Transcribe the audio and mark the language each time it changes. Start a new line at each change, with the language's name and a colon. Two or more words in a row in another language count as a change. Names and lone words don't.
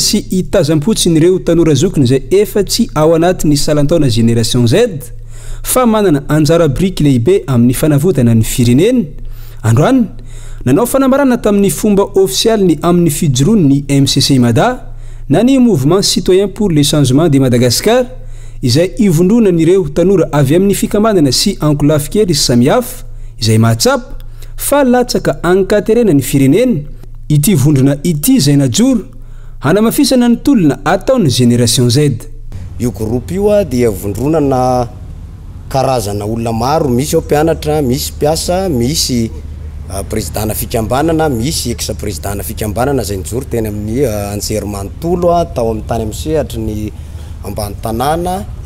Malagasy: sy hitazam-potsin'ireo tanora zokiny izay efa tsy ao anatin'ny salantaona génération Z fa manana anjara briky lehibe amin'ny fanavotana ny firenena androany nanao fanambarana tamin'ny fomba ofisialy ny amin'ny fijoroany ny MCC Mada na ny
French: mouvement citoyen pour le changement de Madagascar
Malagasy: izay ivondronan'ireo tanora avy amin'ny fikambanana sy ankolafy-kely samihafa izay mahatsapa fa latsaka ankaterena ny firenena ity vondrona ity izay najoro hanamafisana ny tolona ataony génération Z io groupe io dia vondronana karazana olona maro misy ao mpianatra misy mpiasa misy présidentna fikambanana misy ex-présidentna fikambanana izay nijoro teny amin'ny anjerimanontolo tao amin'ny tany amsehatra ny ambany tanàna